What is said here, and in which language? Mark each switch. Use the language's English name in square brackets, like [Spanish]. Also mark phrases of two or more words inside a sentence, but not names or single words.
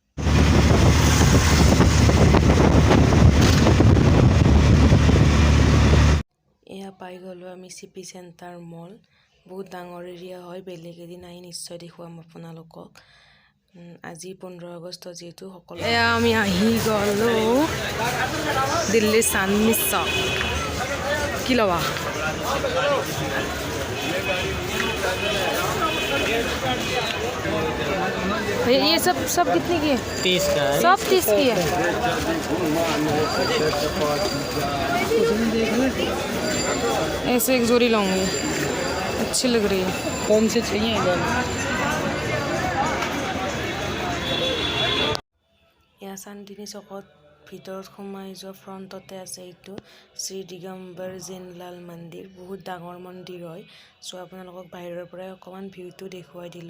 [Assamese] এয়া পাই গ'লোঁ আমি চিপি চেণ্টাৰ মল। বহুত ডাঙৰ এৰিয়া হয়। বেলেগ এদিন আহি নিশ্চয় দেখুৱাম আপোনালোকক। আজি 15 আগষ্ট যিহেতু সকলো। এয়া আমি আহি গ'লোঁ দিল্লী চান্দনী চক। কি ল'বা? [Hindi] ये सब कितने की है? 30 का है। सब 30 की है। ऐसे एक जोड़ी लाऊंगी, अच्छी लग रही है। कौन से चाहिए? [Assamese] এয়া চান্দনী চকত ভিতৰত সোমাই যোৱা ফ্ৰণ্টতে আছে এইটো শ্ৰী দিগম্বৰ জেনলাল মন্দিৰ। বহুত ডাঙৰ মন্দিৰ হয়। চ' আপোনালোকক বাহিৰৰ পৰাই অকণমান ভিউটো দেখুৱাই দিলোঁ।